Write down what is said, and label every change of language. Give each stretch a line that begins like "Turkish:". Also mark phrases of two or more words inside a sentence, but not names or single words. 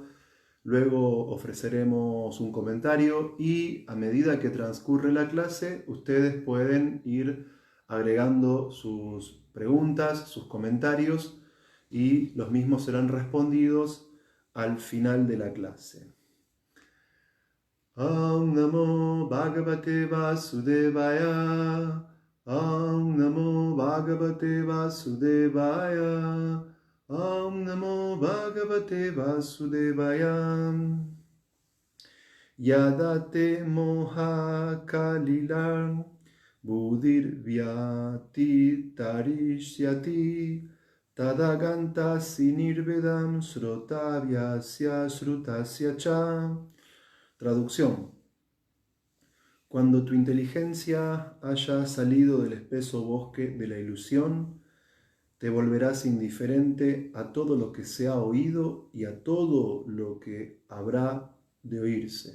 Spanish: Luego ofreceremos un comentario y a medida que transcurre la clase, ustedes pueden ir agregando sus preguntas, sus comentarios y los mismos serán respondidos al final de la clase.
Sanskrit: ॐ नमो भगवते वासुदेवाय. ॐ नमो भगवते वासुदेवाय. ॐ नमो भगवते वासुदेवाय. यदते मोह कलिलम् बुदिर् व्यति तरिष्यति तदगन्त सिनिर्वेदम् स्रोतव्यस्य स्रुतस्य च.
Spanish: Traducción. Cuando tu inteligencia haya salido del espeso bosque de la ilusión, te volverás indiferente a todo lo que se ha oído y a todo lo que habrá de oírse.